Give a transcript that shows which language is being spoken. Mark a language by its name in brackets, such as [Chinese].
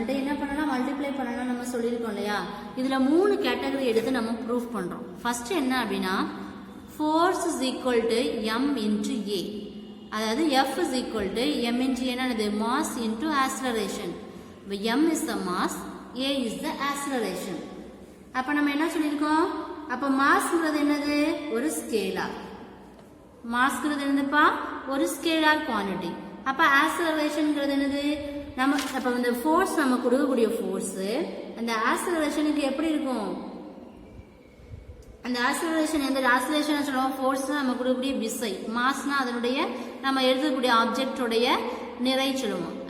[Tamil] ரெண்டு என்ன பண்ணலாம், மல்டிப்ளை பண்ணலாம் நம்ம சொல்லியிருக்கோம் இல்லையா. இதில் 3 கேட்டகரி எடுத்து நம்ம ப்ரூஃப் பண்ணுறோம். ஃபர்ஸ்ட் என்ன அப்படின்னா, [English] force is equal to m into a. அதாவது F is equal to m into என்னது, mass into acceleration. m is the mass, a is the acceleration. [Tamil] அப்போ நம்ம என்ன சொல்லியிருக்கோம், அப்போ மாஸ்ங்கிறது என்னது, ஒரு ஸ்கேலார். மாஸ்ங்கிறது என்னதுப்பா, ஒரு ஸ்கேலார் குவான்டிட்டி. அப்போ ஆக்சலரேஷன்ங்கிறது என்னது, நம்ம அப்போ இந்த ஃபோர்ஸ் நம்ம கொடுக்கக்கூடிய ஃபோர்ஸு அந்த ஆக்சலரேஷனுக்கு எப்படி இருக்கும், அந்த ஆக்சலரேஷன் எந்த ஆக்சலரேஷன் சொல்லுவோம், ஃபோர்ஸ் நம்ம கொடுக்கக்கூடிய விசை, மாஸ்னா அதனுடைய நம்ம எழுதக்கூடிய ஆப்ஜெக்டோடைய நிறை சொல்லுவோம்.